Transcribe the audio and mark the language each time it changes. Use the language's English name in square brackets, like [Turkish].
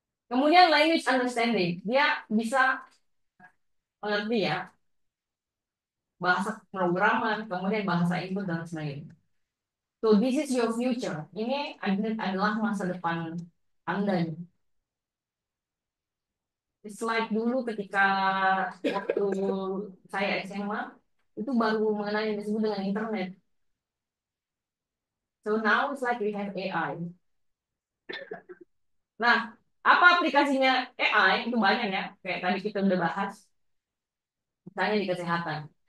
[Indonesian] Kemudian language understanding, dia bisa mengerti ya bahasa programan, kemudian bahasa input dan sebagainya. [English] So this is your future. [Indonesian] Ini adalah masa depan Anda. Slide dulu ketika waktu saya SMA itu baru mengenai yang disebut dengan internet. [English] So now it's like we have AI. [Indonesian] Nah, apa aplikasinya AI? Itu banyak ya. Kayak tadi kita udah bahas. Misalnya di kesehatan.